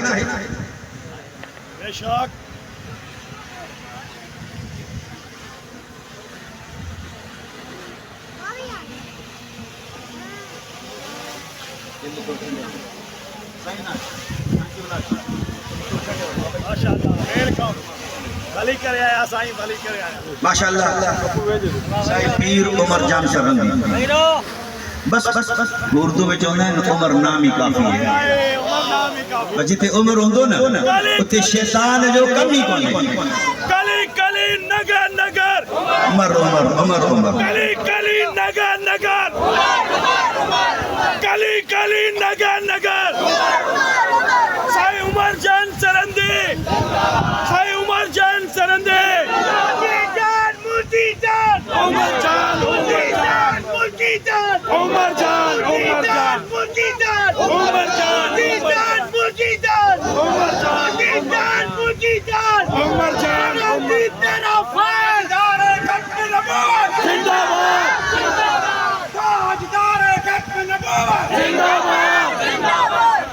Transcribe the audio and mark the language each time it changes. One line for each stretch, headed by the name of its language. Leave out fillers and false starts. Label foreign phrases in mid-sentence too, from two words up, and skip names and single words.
Sindhi: بے شک ماشاءاللہ ویلکم بھلی کرے آیا سائیں بھلی کرے آیا ماشاءاللہ سائیں پیر عمر جان شرندی بس بس بس
Urdu: اردو میں چاہنا ہے عمر نامی کافی ہے
Sindhi: جتے عمر ہوندو نا اتے شیطان جو کمی کونے
Urdu: کلی کلی نگر نگر عمر عمر عمر عمر کلی کلی نگر نگر کلی کلی نگر نگر سائیں عمر جان سرندی سائیں عمر جان سرندی مرتی جان عمر جان مرتی جان عمر جان عمر جان مرتی جان عمر جان مرتی جان عمر جان مرتی جان عمر جان عمر تیرا فائدار ختم نبوت زندہ باد تاجدار ختم نبوت زندہ باد زندہ باد